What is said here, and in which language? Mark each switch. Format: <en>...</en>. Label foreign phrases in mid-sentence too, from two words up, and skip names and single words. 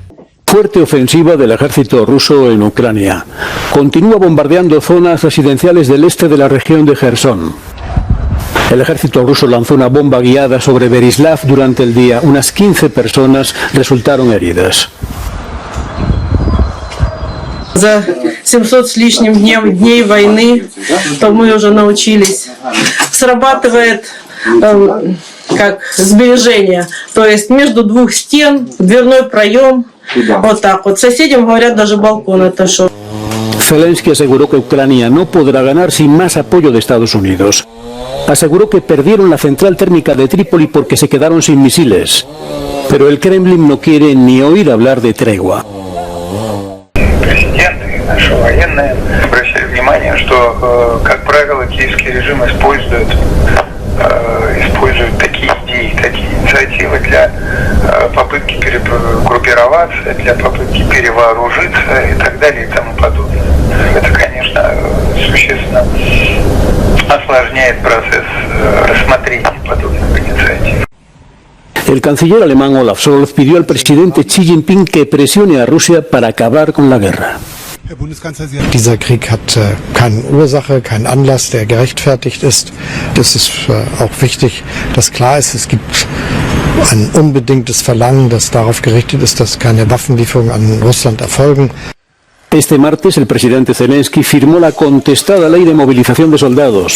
<es>Fuerte ofensiva del ejército ruso en Ucrania. Continúa bombardeando zonas residenciales del este de la región de Jersón. El ejército ruso lanzó una bomba guiada sobre Berislav durante el día. Unas 15 personas resultaron heridas.</es> <ru>За 700 с лишним дней войны, то мы уже научились. Срабатывает как сближение, то есть между двух стен, дверной проем, вот так вот. Соседям говорят, даже балкон отошел.</ru> <es>Zelensky aseguró que Ucrania no podrá ganar sin más apoyo de Estados Unidos. Aseguró que perdieron la central térmica de Trípoli porque se quedaron sin misiles. Pero el Kremlin no quiere ni oír hablar de tregua.</es> <ru>Наши военные обращали внимание, что, как правило, киевский режим использует такие идеи, такие инициативы для попытки перегруппироваться, для попытки перевооружиться и так далее и тому подобное. Это, конечно, существенно осложняет процесс рассмотрения подобных инициатив.</ru> <es>El canciller alemán Olaf Scholz pidió al presidente Xi Jinping que presione a Rusia para acabar con la guerra.</es> <de>Dieser Krieg hat keine Ursache, keinen Anlass, der gerechtfertigt ist. Es ist auch wichtig, dass klar ist, es gibt ein unbedingtes Verlangen, das darauf gerichtet ist, dass keine Waffenlieferungen an Russland erfolgen.</de> <es>Este martes el presidente Zelensky firmó la contestada ley de movilización de soldados.</es>